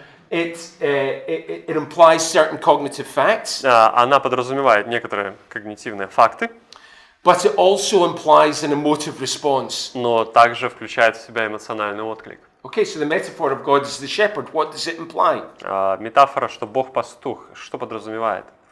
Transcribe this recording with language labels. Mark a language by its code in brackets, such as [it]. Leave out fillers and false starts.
[en] It implies certain cognitive facts. [ru] Она подразумевает некоторые когнитивные факты, [en] But it also implies an emotive response. [ru] но также включает в себя эмоциональный отклик. [en] Okay, so the metaphor of God is the shepherd. What does it imply? [ru] Метафора, что Бог пастух, что подразумевает?